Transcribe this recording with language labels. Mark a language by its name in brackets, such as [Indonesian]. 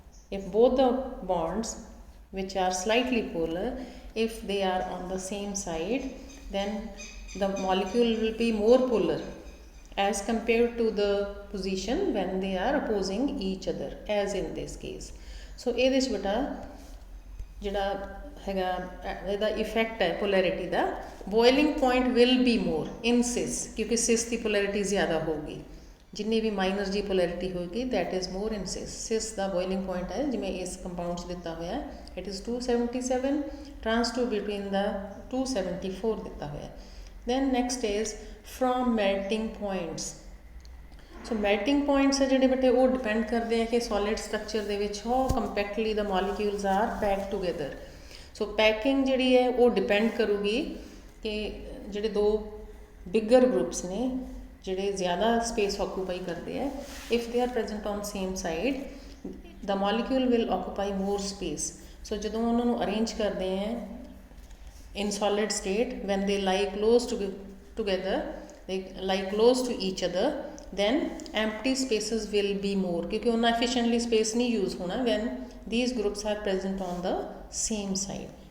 [English] if both the bonds which are slightly polar, if they are on the same side, then the molecule will be more polar as compared to the position when they are opposing each other, as in this case. [Punjabi] So ਇਹ ਵਿੱਚ ਬੇਟਾ ਜਿਹੜਾ ਹੈਗਾ ਇਹਦਾ effect ਹੈ polarity ਦਾ, [English] boiling point will be more in cis, [Punjabi] ਕਿਉਂਕਿ ਸਿਸ ਦੀ polarity ਜ਼ਿਆਦਾ ਹੋਊਗੀ. ਜਿੰਨੀ ਵੀ ਮਾਈਨਸ ਦੀ ਪੋਲੈਰਿਟੀ ਹੋਏਗੀ [English] That is more in cis. [Punjabi] Sis ਦਾ boiling point ਹੈ, ਜਿਵੇਂ ਇਸ ਕੰਪਾਊਂਡ 'ਚ ਦਿੱਤਾ ਹੋਇਆ it is 277, trans to between ਦਾ 274 ਦਿੱਤਾ ਹੋਇਆ. [English] Then next is from melting points. So melting points ਹੈ [Punjabi] ਜਿਹੜੇ ਬੇਟੇ ਉਹ ਡਿਪੈਂਡ ਕਰਦੇ ਆ ਕਿ ਸੋਲਿਡ ਸਟਰਕਚਰ ਦੇ ਵਿੱਚ [English] How compactly the molecules are pack together. [Punjabi] So packing ਜਿਹੜੀ ਹੈ ਉਹ ਡਿਪੈਂਡ ਕਰੂਗੀ ਕਿ ਜਿਹੜੇ ਦੋ ਬਿਗਰ ਗਰੁੱਪਸ ਨੇ ਜਿਹੜੇ ਜ਼ਿਆਦਾ ਸਪੇਸ ਆਕੂਪਾਈ ਕਰਦੇ ਹੈ, [English] If they are present on same side the molecule will occupy more space. [Punjabi] ਸੋ ਜਦੋਂ ਉਹਨਾਂ ਨੂੰ ਅਰੇਂਜ ਕਰਦੇ ਹੈ [English] in solid state, when they lie close together, they lie close to each other, then empty spaces will be more, [Hindi] क्योंकि उन्ना efficiently space नहीं use होना [English] when these groups are present on the same side.